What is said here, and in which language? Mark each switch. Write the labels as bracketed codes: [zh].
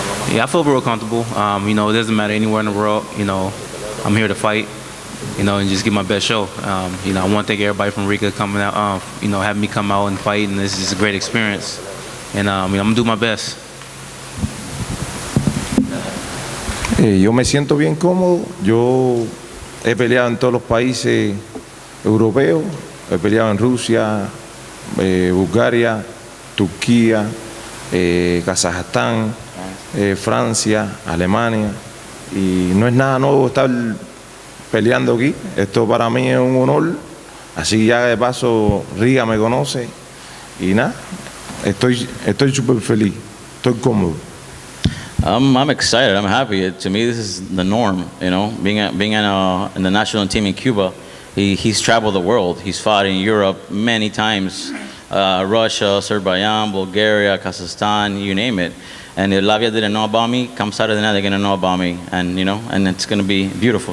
[en] Yeah, I feel real comfortable. You know, it doesn't matter anywhere in the world. You know, I'm here to fight. You know, and just give my best show. You know, I want to thank everybody from Riga coming out. You know, having me come out and fight, and this is a great experience. And you know, I'm gonna do my best. [es] Yo me siento bien cómodo. Yo he peleado en todos los países europeos. He peleado en Rusia, Bulgaria, Turquía, Kazajstán, Francia, Alemania. Y no es nada nuevo estar peleando aquí. Esto para mí es un honor. Así ya de paso Riga me conoce y nada, estoy súper feliz, estoy cómodo. [en] I'm excited. I'm happy. To me, this is the norm. You know, being in the national team in Cuba, he's traveled the world. He's fought in Europe many times, Russia, Azerbaijan, Bulgaria, Kazakhstan, you name it. And if Lavia didn't know about me, come Saturday night, they're gonna know about me. And you know, and it's gonna be beautiful.